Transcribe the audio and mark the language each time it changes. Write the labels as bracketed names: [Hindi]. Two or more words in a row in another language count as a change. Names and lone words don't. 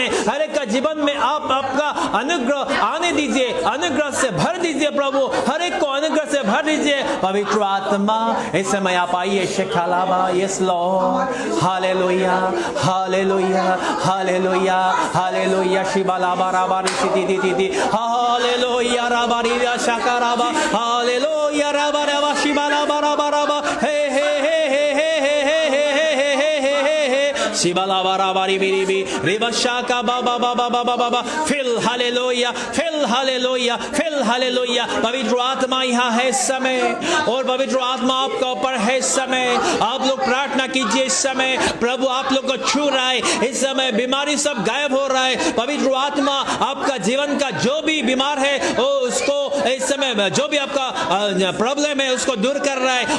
[Hindi] हर एक का जीवन में आप आपका अनुग्रह आने दीजिए. अनुग्रह से भर दीजिए प्रभु. हर एक को अनुग्रह से भर दीजिए. पवित्र आत्मा इस समय आप आइए. शेखालाबा. [English] yes Lord. [Hindi] हालेलुया, हालेलुया, हालेलुया, हालेलुया. शिबालाबा राबारी सिटी दी दी दी. हालेलुया राबारी शाकाराबा. हालेलुया राबाराबा शिबालाबा राबाराबा. हे हे हे हे हे हे हे शिबालाबा राबारी बिरी बी रिबशाका बाबा बाबा बाबा बाबा. [English] feel hallelujah, feel hallelujah, feel hallelujah. [Hindi] पवित्र आत्मा यहाँ है इस समय और पवित्र आत्मा आपका ऊपर है इस समय. आप लोग प्रार्थना कीजिए इस समय. प्रभु आप लोग को छू रहा है इस समय. बीमारी सब गायब हो रहा है. पवित्र आत्मा आपका जीवन का जो भी बीमार है उसको इस समय, जो भी आपका प्रॉब्लम है उसको दूर कर रहा है.